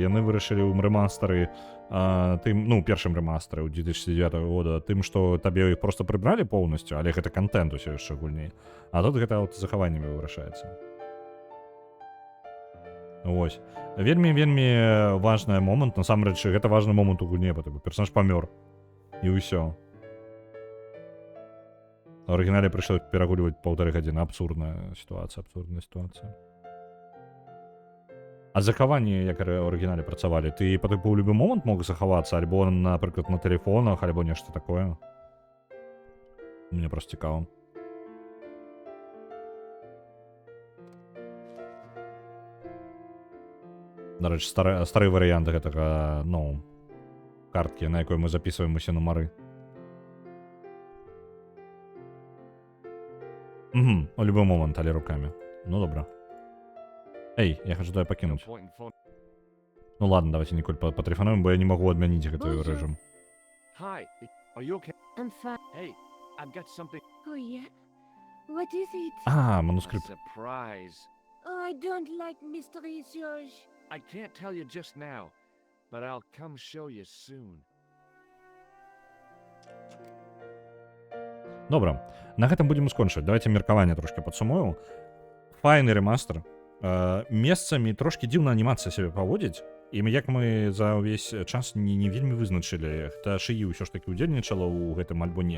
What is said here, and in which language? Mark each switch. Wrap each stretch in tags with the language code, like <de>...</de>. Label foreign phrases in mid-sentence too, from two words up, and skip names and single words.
<be>Яны вырашылі ў рэмастары тым, ну, першым рэмастары ў 2009 года тым, што табе іх проста прыбралі поўнасцю, але гэта контент усё яшчэ гульні. А тут гэта аўтазахаваннямі вырашаецца. Вось. Вельмі важны момант, насамрэч, гэта важны момант у гульне, бо персонаж памёр. І ўсё.</be> <ru>В оригинале пришлось перегуливать 1,5 гадзіны. Абсурдная ситуация.</ru> <be>А захаванні, як у оригинале працавалі, ты па тыпу ў любы момант мог захавацца, альбо, напрыклад, на тэлефонах, альбо нешта такое? Мне просто цікаво. Дарэчы, стары варыянт гэтага, ну, карткі, на якой мы записываем усе нумары. Угу, у любой момент, але руками. Ну, добро.</be> <ru>Эй, я хочу тебя покинуть. Ну ладно, давайте, Николь, потрефонуем, бо я не могу отменить этот режим.</ru> <en>Hi, are you okay? I'm fine. Hey, I've got something. Oh, yeah? What is it?</en> <ru>А, манускрипт.</ru> <en>Surprise. Oh, I don't like mystery, George. I can't tell you just now, but I'll come show you soon.</en> <be>Добра, на гэтым будзем скончыць. Давайте меркаванне трошки падсумуем. Файны рэмастр. Месцамі трошки дзіўна анімацыя сябе паводзіць. І як мы за ўвесь час не вельмі вызначылі, хто шыі ўсё ж такі ўдзельнічала ў гэтым альбо не.</be>